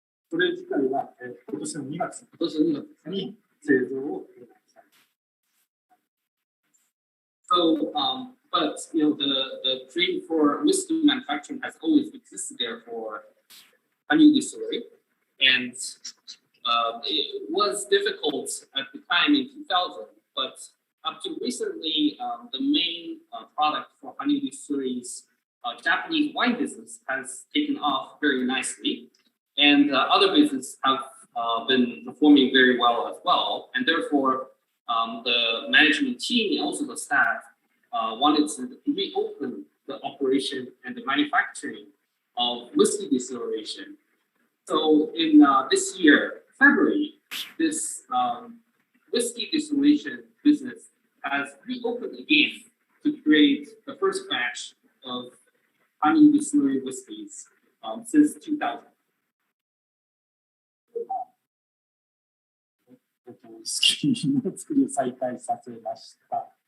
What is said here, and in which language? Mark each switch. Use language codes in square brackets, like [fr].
[ja] それ自体は今年の2月に製造をされた。 [en] So, but the dream for whiskey manufacturing has always existed there for Hanyu Distillery, and it was difficult at the time in 2000. But up to recently, the main product for Hanyu Distillery's Japanese wine business has taken off very nicely, and other businesses have been performing very well as well, and therefore the management team and also the staff wanted to reopen the operation and the manufacturing of whiskey distillation. So in this year, February, this whiskey distillation business has reopened again to create the first batch of Hanyu Distillery whiskeys since 2000. [ja] ウイスキーの作りを再開させました。